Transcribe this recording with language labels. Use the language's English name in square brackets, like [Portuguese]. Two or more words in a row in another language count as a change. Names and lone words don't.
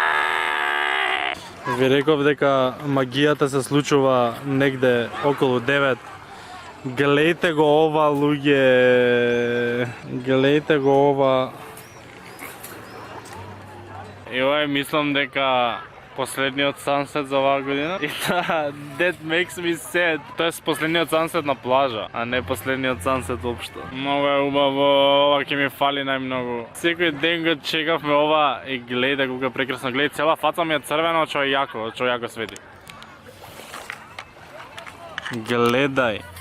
[Macedonian] Ви реков дека магијата се случува негде околу 9. Гледајте го ова, луѓе. Гледајте го ова. И ова мислам дека последниот сансет за оваа година. [English] И that makes me sad. [Macedonian] Тоест последниот сансет на плажа, а не последниот сансет воопшто. Многу е убаво, ова ќе ми фали најмногу. Секој ден го чекавме ова и гледај колку е прекрасно. Гледај, цела фаца ми е црвена, што е јако свети. Гледај.